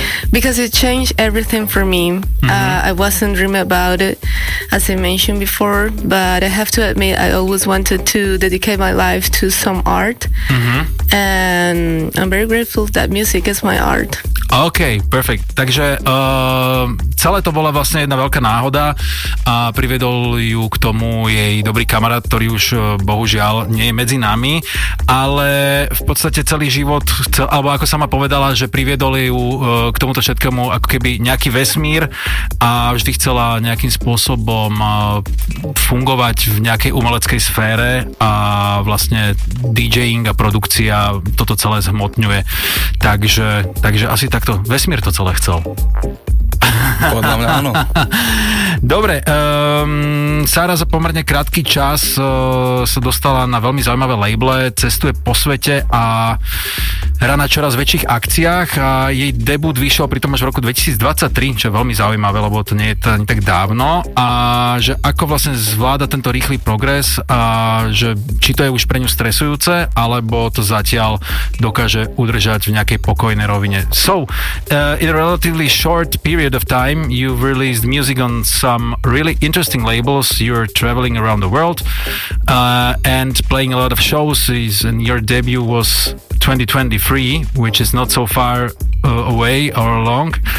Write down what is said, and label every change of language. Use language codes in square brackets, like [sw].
[en] Because it changed everything for me. Mm-hmm. I wasn't dreaming about it, as I mentioned before, but I have to admit I always wanted to dedicate my life to some art. Mm-hmm. And I'm very grateful that music is my art. OK, perfect. [sk] Takže celé to bola vlastne jedna veľká náhoda a privedol ju k tomu jej dobrý kamarát, ktorý už bohužiaľ nie je medzi nami, ale v podstate celý život, alebo ako sama povedala, že privedol ju k tomuto všetkému ako keby nejaký vesmír a vždy chcela nejakým spôsobom fungovať v nejakej umeleckej sfére a vlastne DJing a produkcia toto celé zhmotňuje. Takže asi takto, vesmír to celé chcel. Podľa mňa áno. Dobre, Sara za pomerne krátky čas sa dostala na veľmi zaujímavé labele, cestuje po svete a hrá na čoraz väčších akciách a jej debut vyšiel pritom až v roku 2023, čo je veľmi zaujímavé, lebo to nie je to ani tak dávno. A že ako vlastne zvláda tento rýchly progres a že či to je už pre ňu stresujúce, alebo to zatiaľ dokáže udržať v nejakej pokojnej rovine. [en] So, in a relatively short period of time, you've released music on some really interesting labels. You're traveling around the world and playing a lot of shows, and your debut was 2023, which is not so far away or long.